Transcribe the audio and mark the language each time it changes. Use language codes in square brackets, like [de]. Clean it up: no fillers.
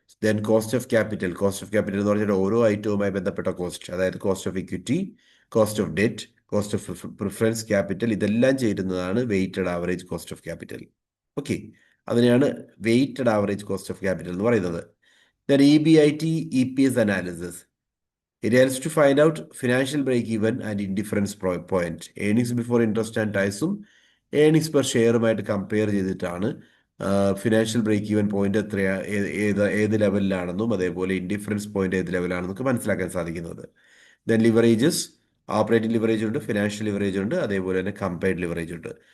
[ml] Then cost of capital. Cost of capital എന്ന് പറഞ്ഞാൽ ഓരോ ഐറ്റവുമായി ബന്ധപ്പെട്ട കോസ്റ്റ്, അതായത് cost of equity, cost of debt, cost of preference capital, ഇതെല്ലാം ചേരുന്നതാണ് weighted average cost of capital. Okay, അതിനെയാണ് weighted average cost of capital എന്ന് പറയുന്നത്. Then EBIT, EPS analysis. [en] It helps to find out financial break-even and indifference point. Earnings before interest and taxും [ml] earnings per ഷെയറുമായിട്ട് compare ചെയ്തിട്ടാണ് financial break even point എത്രയാ, ഏത് ലെവലിലാണെന്നും അതേപോലെ indifference point ഏത് ലെവലാണെന്നൊക്കെ മനസ്സിലാക്കാൻ സാധിക്കുന്നത്. Then leverages. Operating leverage ഉണ്ട്, financial leverage ഉണ്ട്, അതേപോലെ തന്നെ കമ്പയർഡ് ലിവറേജ് ഉണ്ട്.